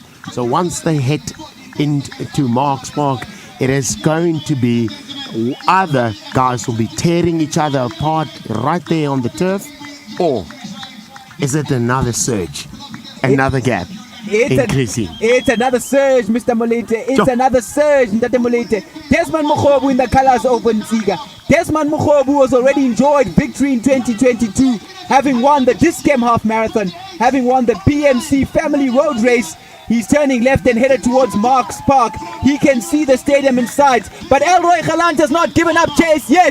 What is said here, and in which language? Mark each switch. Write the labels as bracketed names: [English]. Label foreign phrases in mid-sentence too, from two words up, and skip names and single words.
[English] So once they hit into Marks Park, it is going to be other guys will be tearing each other apart right there on the turf, or is it another surge, another gap? It's another surge, Mr. Molete. It's another surge, Mr. Molete. Desmond Mokhobu in the colors of Nziga. Desmond Mokhobu has already enjoyed victory in 2022, having won the Discam Half Marathon, having won the PMC Family Road Race. He's turning left and headed towards Marks Park. He can see the stadium in sight, but Elroy Galant has not given up chase yet.